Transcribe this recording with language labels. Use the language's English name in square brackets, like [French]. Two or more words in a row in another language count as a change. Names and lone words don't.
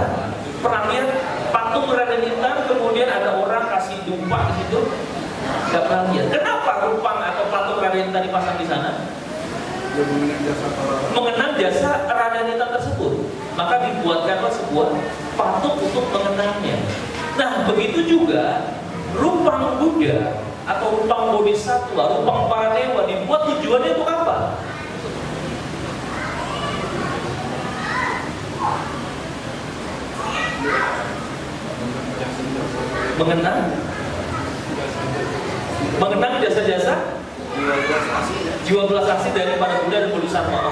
[Indonesian] Pernah lihat patung Raden Intan kemudian ada orang kasih dupa di situ? Gak pernah lihat. Kenapa rupang atau patung Raden Intan dipasang di sana? Mengenang jasa Raden Intan tersebut. Maka dibuatkanlah sebuah patung untuk mengenangnya. Nah, begitu juga rupang Buddha atau rupang Bodhisattva, rupang para dewa dibuat tujuannya untuk apa? Mengenang jasa-jasa jiwa belas asih dari para Buddha dan Bodhisattva.